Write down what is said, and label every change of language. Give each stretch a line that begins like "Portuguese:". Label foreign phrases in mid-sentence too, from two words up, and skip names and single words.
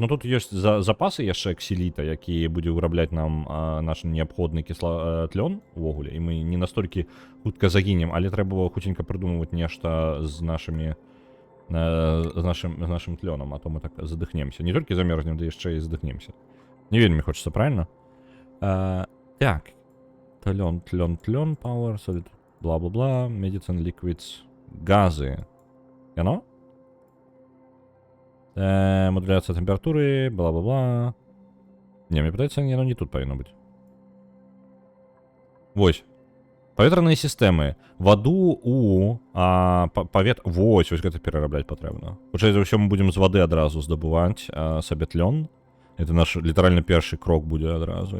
Belarusian: Ну тут ёсць запасы яшчэ ксіліта, які будзе вырабляць нам наш неабходны тлён увогуле, і мы не настолькі хутка загінем, але трэба хуценька прыдумваць нешта з нашым тлёнам, а то мы так задыхнемся. Не толькі замерзнем, да яшчэ і задыхнемся. Не вельмі хочацца, правильно? Так. Тлён,
English: power, solid, бла-бла-бла, medicine, liquids,
Belarusian: газы. Яно?
Russian: Модуляция температуры, бла-бла-бла.
Belarusian: Не, мне падаецца, яно не тут павінна быць. Вось. Паветраныя сістэмы. Ваду у вось гэта перарабляць патрэбна. Хутчэй за ўсё мы будзем з вады адразу здабываць сабе тлён. Это наш літаральна першы крок будзе адразу.